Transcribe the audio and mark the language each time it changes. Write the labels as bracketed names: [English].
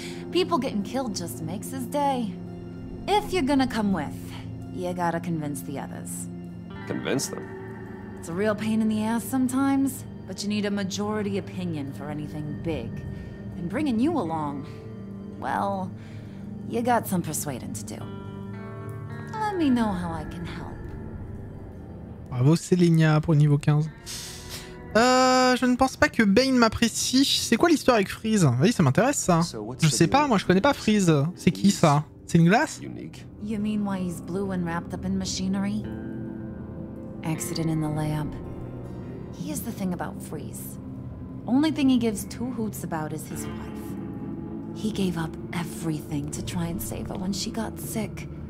[English] People getting killed just makes his day. If you're gonna come with, you gotta convince the others. Convince them? It's a real pain in the ass sometimes, but you need a majority opinion for anything big. And bringing you along, well, you got some persuading to do. Let me know how I can help. [French] Bravo Célinia pour le niveau 15. Je ne pense pas que Bane m'apprécie. C'est quoi l'histoire avec Freeze? Oui, ça m'intéresse ça. Je sais pas, moi je connais pas Freeze. C'est qui ça? C'est une glace? [English] You mean why he's blue and wrapped up in machinery? Accident in the lab. Here's the thing about Freeze. Only thing he gives two hoots about is his wife. He gave up everything to try and save her when she got sick.